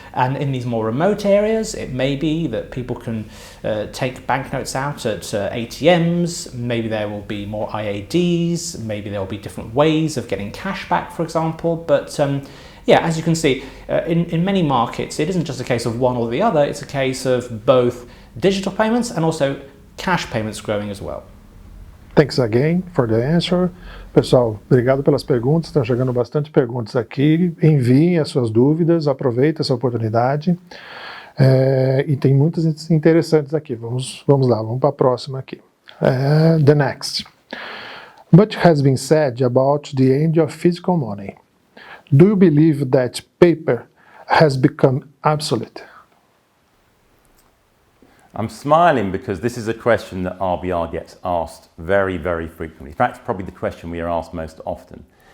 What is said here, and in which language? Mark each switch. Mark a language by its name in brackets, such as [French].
[English] And in these more remote areas, it may be that people can take banknotes out at ATMs, maybe there will be more IADs, maybe there will be different ways of getting cash back, for example. But yeah, as you can see, in many markets, it isn't just a case of one or the other, it's a case of both digital payments and also cash payments growing as well. Thanks again for the answer. [Portuguese] Pessoal, obrigado pelas perguntas, estão chegando bastante perguntas aqui. Enviem as suas dúvidas, aproveite essa oportunidade. E tem muitas interessantes aqui. Vamos lá, vamos para a próxima aqui. [English] The next. Much has been said about the end of physical money. Do you believe that paper has become obsolete? I'm smiling because this is a question that RBR gets asked very, very frequently. In fact, it's probably the question we are asked most often.